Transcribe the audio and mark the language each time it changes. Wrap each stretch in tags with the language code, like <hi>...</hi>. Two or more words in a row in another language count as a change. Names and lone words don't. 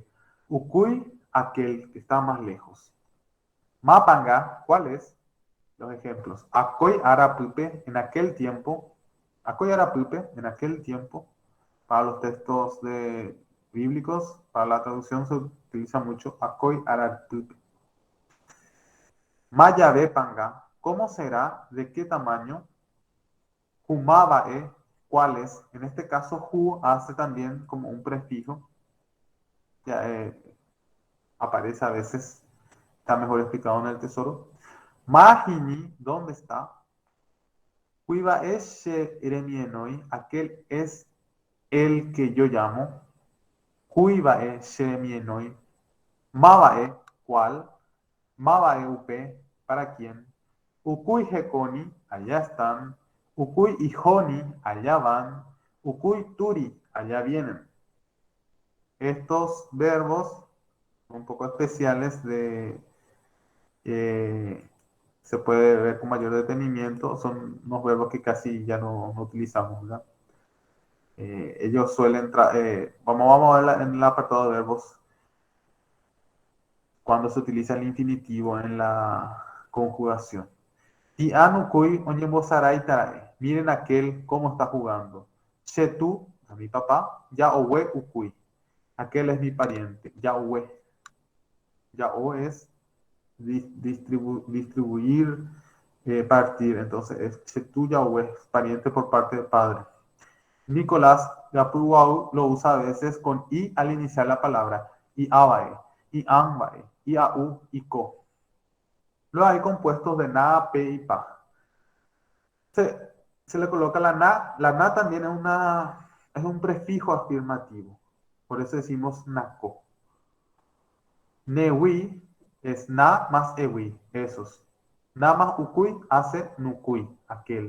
<es>Ukui, aquel que está más lejos. Mapanga, ¿cuál es? Los ejemplos.</es> <cui>Akoy arapupe,</cui> <es>en aquel tiempo.</es> <cui>Akoy arapupe,</cui> <es>en aquel tiempo. Para los textos bíblicos, para la traducción se utiliza mucho</es> <cui>Akoy arapupe. Mayabe panga,</cui> <es>¿cómo será? ¿De qué tamaño? Humabae, ¿cuál es? En este caso, hu hace también como un prefijo. Ya, aparece a veces, está mejor explicado en el tesoro. Mahini, ¿dónde está? Cuiva es Eremienoi, aquel es el que yo llamo.</es> <cui>Cuivae Eremienoi.</cui> <es>Mabae, ¿cuál?</es> <cui>Mabae Upe,</cui> <es>¿para quién?</es> <cui>Ukui Hekoni,</cui> <es>allá están.</es> <cui>Ukui Ihoni,</cui> <es>allá van.</es> <cui>Ukui Turi,</cui> <es>allá vienen. Estos verbos un poco especiales eh, se puede ver con mayor detenimiento. Son unos verbos que casi ya no utilizamos, ¿verdad? Ellos suelen, vamos a ver en el apartado de verbos cuando se utiliza el infinitivo en la conjugación.</es> <cui>Tianukui onyebosarai tarae.</cui> <es>Miren aquel cómo está jugando. Chetu, a mi papá,</es> <cui>yaowe ukui.</cui> <es>Aquel es mi pariente. Yaowe. Yao es distribuir, partir. Entonces es</es> <cui>Chetu yaowe,</cui> <es>pariente por parte del padre. Nicolás Gapuau lo usa a veces con i al iniciar la palabra, y abae, y ambae, y au, y co. Luego hay compuestos de na, pe y pa. Se, se le coloca la na. La na también es un prefijo afirmativo. Por eso decimos naco. Newi es na más ewi, esos. Na más ukui hace nukui, aquel.</es>